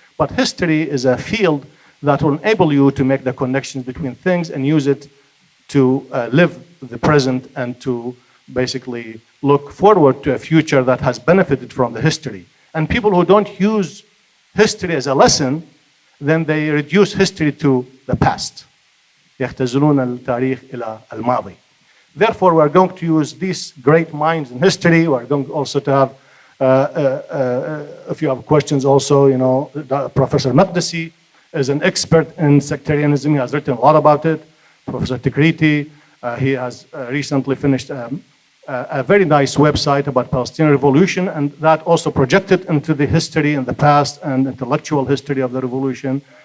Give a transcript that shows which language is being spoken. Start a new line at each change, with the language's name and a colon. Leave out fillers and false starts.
English: But history is a field that will enable you to make the connections between things and use it to live the present and to basically look forward to a future that has benefited from the history. And people who don't use history as a lesson, then they reduce history to the past.
Arabic: يختزلون التاريخ إلى الماضي.
English: Therefore, we're going to use these great minds in history. We're going also to have, if you have questions also, you know, Professor Maqdisi is an expert in sectarianism. He has written a lot about it. Professor Tikriti, he has recently finished a very nice website about Palestinian revolution, and that also projected into the history in the past and intellectual history of the revolution.